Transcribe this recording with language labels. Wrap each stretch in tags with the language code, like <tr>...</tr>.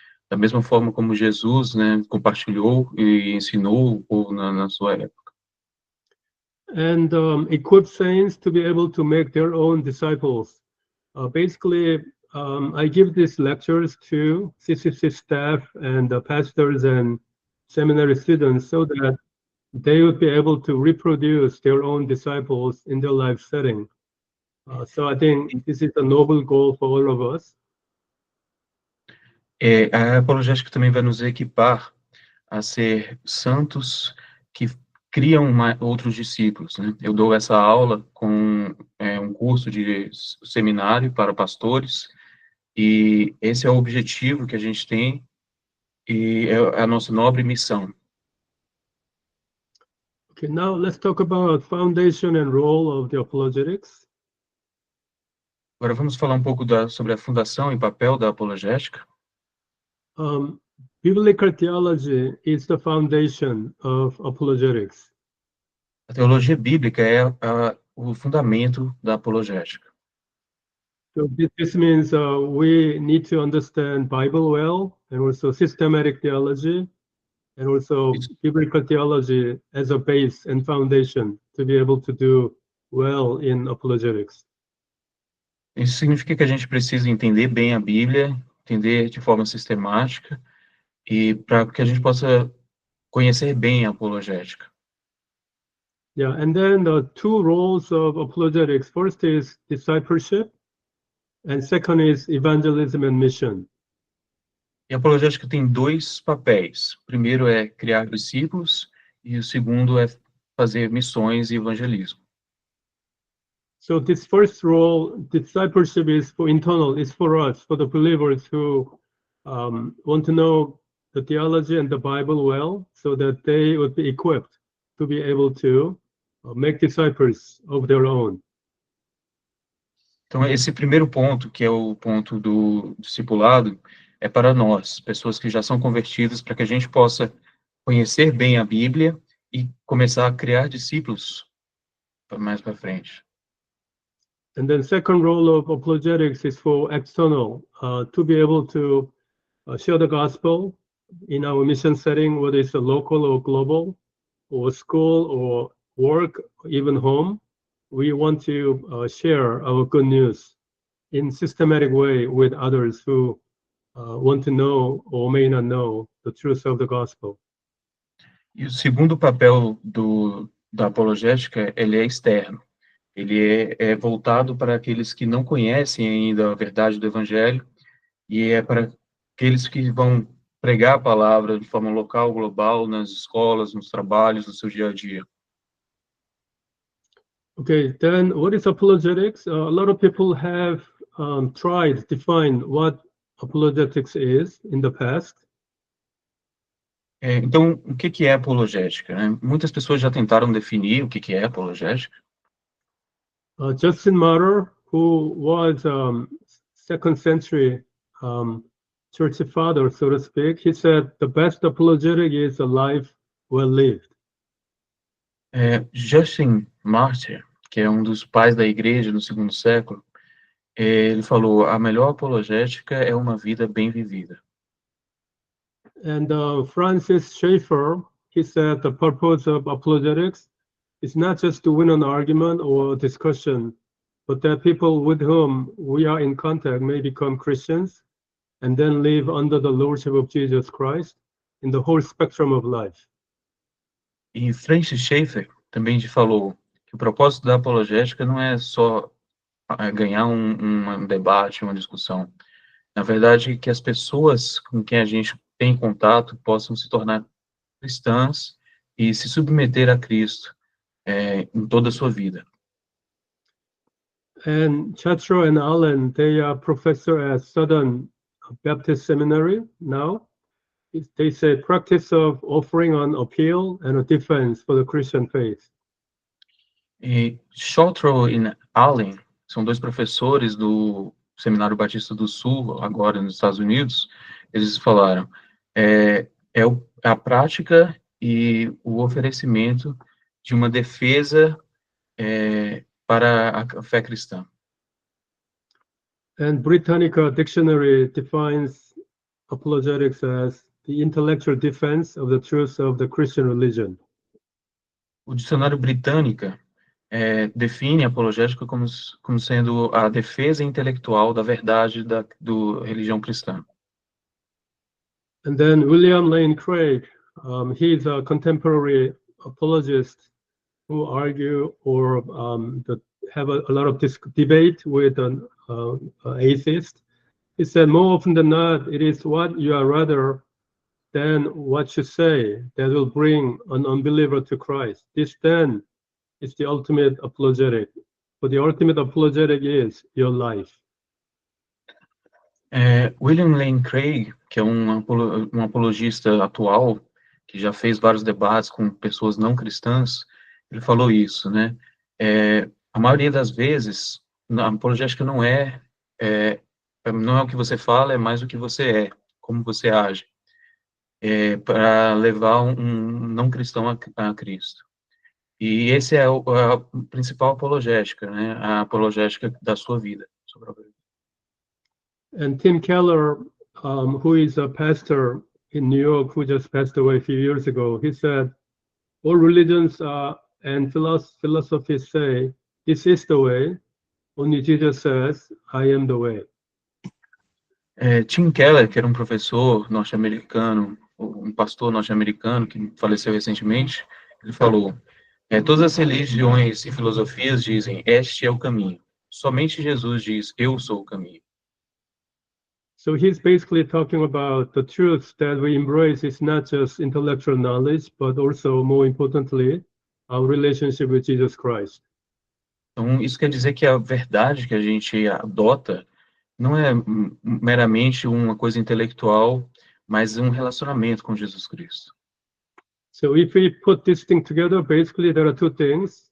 <pt>Da mesma forma como Jesus, né, compartilhou e ensinou o povo na sua época.</pt> <en>And equip saints to be able to make their own disciples. Basically, I give these lectures to CCC staff and pastors and seminary students so that they would be able to reproduce their own disciples in their life setting. So I think this is a noble goal for all of us.</en> <pt>A apologética também vai nos equipar a ser santos que criam outros discípulos, né? Eu dou essa aula com um curso de seminário para pastores, e esse é o objetivo que a gente tem, e é a nossa nobre missão.</pt> <en>Okay, now let's talk about foundation and role of the apologetics.</en> <pt>Agora vamos falar um pouco sobre a fundação e papel da apologética.</pt> <en>Biblical theology is the foundation of apologetics.</en> <pt>A teologia bíblica é o fundamento da apologética.</pt> <en>So this means we need to understand Bible well, and also systematic theology, and also biblical theology as a base and foundation to be able to do well in apologetics.</en> <pt>Isso significa que a gente precisa entender bem a Bíblia, entender de forma sistemática, e para que a gente possa conhecer bem a apologética.</pt> <en>Yeah, and then the two roles of apologetics. First is discipleship, and second is evangelism and mission.</en> <pt>E a apologética tem dois papéis. O primeiro é criar discípulos, e o segundo é fazer missões e evangelismo.</pt> <en>So this first role, discipleship, is for internal, is for us, for the believers who want to know the theology and the Bible well, so that they would be equipped to be able to make disciples of their own.</en> <pt>Então, esse primeiro ponto, que é o ponto do discipulado, é para nós, pessoas que já são convertidas, para que a gente possa conhecer bem a Bíblia e começar a criar discípulos mais para frente.</pt> <en>And then second role of apologetics is for external, to be able to share the gospel in our mission setting, whether it's a local or global, or school or work, or even home. We want to share our good news in systematic way with others who want to know or may not know the truth of the gospel.</en> <pt>E o segundo papel da apologética, ele é externo. Ele é voltado para aqueles que não conhecem ainda a verdade do Evangelho, e é para aqueles que vão pregar a palavra de forma local, global, nas escolas, nos trabalhos, no seu dia a dia.</pt> <en>Okay, then what is apologetics? A lot of people have tried to define what apologetics is in the past.</en> <pt>Então, o que é apologética, né? Muitas pessoas já tentaram definir o que é apologética.</pt> <en>Justin Martyr, who was second century church father, so to speak, he said the best apologetic is a life well lived.</en> <pt>Justin Martyr, que é um dos pais da igreja no segundo século, ele falou: a melhor apologética é uma vida bem vivida.</pt> <en>And Francis Schaeffer, he said the purpose of apologetics is not just to win an argument or discussion, but that people with whom we are in contact may become Christians and then live under the lordship of Jesus Christ in the whole spectrum of life.</en> <pt>E Francis Schaeffer também falou que o propósito da apologética não é só ganhar um debate, uma discussão. Na verdade, que as pessoas com quem a gente tem contato possam se tornar cristãs e se submeter a Cristo em toda a sua vida.</pt> <en>And Chatro and Allen, they are professor at Southern Baptist Seminary now. They say practice of offering an appeal and a defense for the Christian faith.</en> <pt>E Chatro e Allen são dois professores do Seminário Batista do Sul, agora nos Estados Unidos. Eles falaram, a prática e o oferecimento de uma defesa para a fé cristã.</pt> <en>And Britannica Dictionary defines apologetics as the intellectual defense of the truth of the Christian religion.</en> <pt>O dicionário Britânica define a apologética como sendo a defesa intelectual da verdade da religião cristã.</pt> <en>And then William Lane Craig, he's a contemporary apologist who argue or have a lot of debate with an atheist. He said more often than not, it is what you are rather than what you say that will bring an unbeliever to Christ. This then is the ultimate apologetic. But the ultimate apologetic is your life.</en> <pt>William Lane Craig, que é um apologista atual, que já fez vários debates com pessoas não cristãs, ele falou isso, né? A maioria das vezes, a apologética não é o que você fala, é mais o que você é. como você age, para levar um não cristão a Cristo. E esse é a principal apologética, né? A apologética da sua vida.</pt> <en>And Tim Keller, who is a pastor in New York, who just passed away a few years ago, he said, all religions and philosophies say, this is the way, only Jesus says, I am the way.</en> <pt>Tim Keller, que era um professor norte-americano, um pastor norte-americano que faleceu recentemente, ele falou, todas as religiões e filosofias dizem, este é o caminho. Somente Jesus diz, eu sou o caminho.</pt> <en>So he's basically talking about the truth that we embrace is not just intellectual knowledge, but also, more importantly, our relationship with Jesus Christ.</en> <pt>Então, isso quer dizer que a verdade que a gente adota não é meramente uma coisa intelectual, mas um relacionamento com Jesus Cristo.</pt> <en>So if we put this thing together, basically there are two things.</en>